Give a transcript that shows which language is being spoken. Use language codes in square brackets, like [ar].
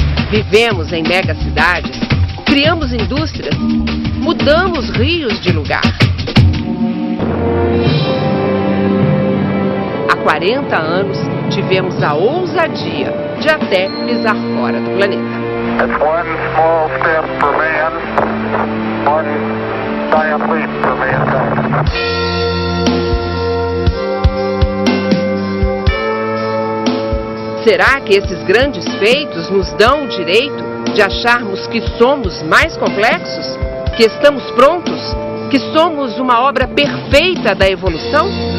[pt] Vivemos em megacidades, criamos indústrias, mudamos rios de lugar. Há 40 anos, tivemos a ousadia de até pisar fora do planeta. [en] It's one small step for man, one giant leap for mankind. [pt] Será que esses grandes feitos nos dão o direito de acharmos que somos mais complexos? Que estamos prontos? Que somos uma obra perfeita da evolução?